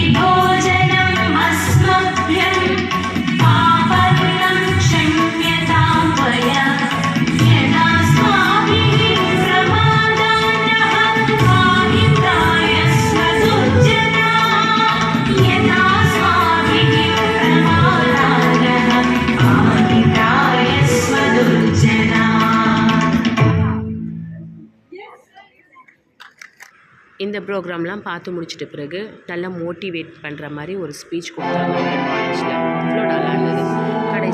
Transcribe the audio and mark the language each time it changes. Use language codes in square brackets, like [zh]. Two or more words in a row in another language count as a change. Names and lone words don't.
[sa] भोजनम् अस्मभ्यं पापर्णं क्षम्यतां त्वया यदास्माभिः प्रमादान्नः पाहिताय स्वदुर्जनात् यदास्माभिः प्रमादान्नः पाहिताय स्वदुर्जनात्. [ta] இந்த ப்ரோக்ராம்லாம் பார்த்து முடிச்சிட்ட பிறகு நல்லா மோட்டிவேட் பண்ணுற மாதிரி ஒரு ஸ்பீச் கொடுத்தாங்க காலேஜில். அவ்வளோ நல்லா இருந்தது.